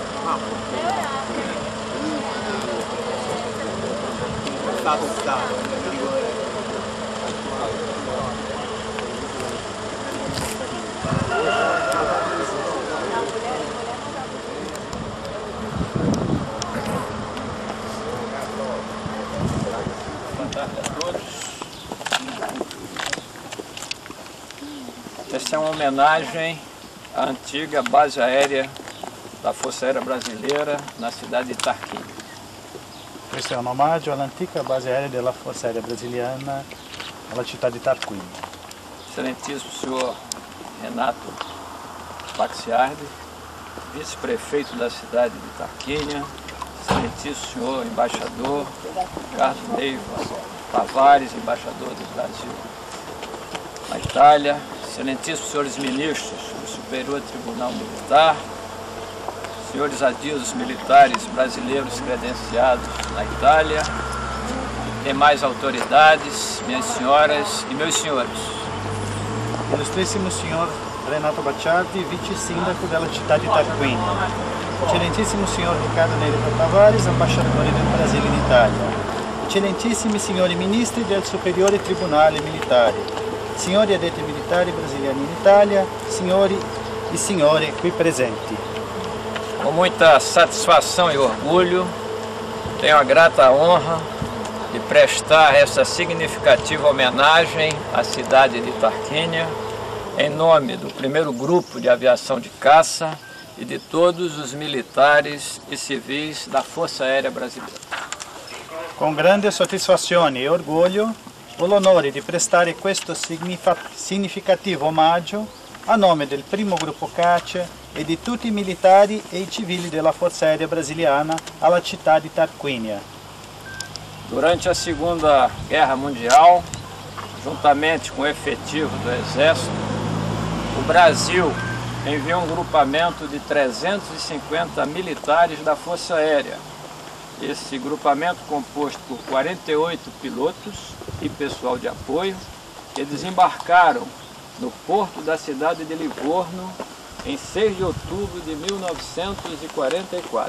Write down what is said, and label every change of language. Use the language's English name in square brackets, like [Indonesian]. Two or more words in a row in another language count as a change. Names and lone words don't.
[Portuguese] Essa é uma homenagem à antiga base aérea da Força Aérea Brasileira na cidade de Tarquínio. [Italian] Questo è un omaggio all'antica base aerea della Forza Aerea Brasiliana alla città di Tarquínio. [Portuguese] Excelentíssimo senhor Renato Baxiardi, vice-prefeito da cidade de Tarquínio, excelentíssimo senhor embaixador Ricardo Neiva Tavares, embaixador do Brasil na Itália, excelentíssimos senhores ministros do Superior Tribunal Militar, senhores adidos militares brasileiros credenciados na Itália, demais autoridades, minhas senhoras e meus senhores. [Italian] Illustrissimo signor Renato Baxiardi, vice-sindaco della città di Tarquínio. Eccellentissimo signor Riccardo Neiva Tavares, ambasciatore del Brasile in Italia. Eccellentissimi signori ministri del Superiore Tribunale Militare. Signori addetti militari brasiliani in Italia, signori e signore qui presenti. [Portuguese] Com muita satisfação e orgulho, tenho a grata honra de prestar essa significativa homenagem à cidade de Tarquínio, em nome do primeiro grupo de aviação de caça e de todos os militares e civis da Força Aérea Brasileira. [Italian] Con grande soddisfazione e orgoglio ho l'onore di prestare questo significativo omaggio a nome del primo gruppo caccia e di tutti i militari e i civili della Forza Aérea Brasiliana alla città di Tarquínio. [Portuguese] Durante a Segunda Guerra Mundial, juntamente com o efetivo do Exército, o Brasil enviou um grupamento de 350 militares da Força Aérea. Esse grupamento composto por 48 pilotos e pessoal de apoio que desembarcaram no porto da cidade de Livorno em 6 de outubro de 1944.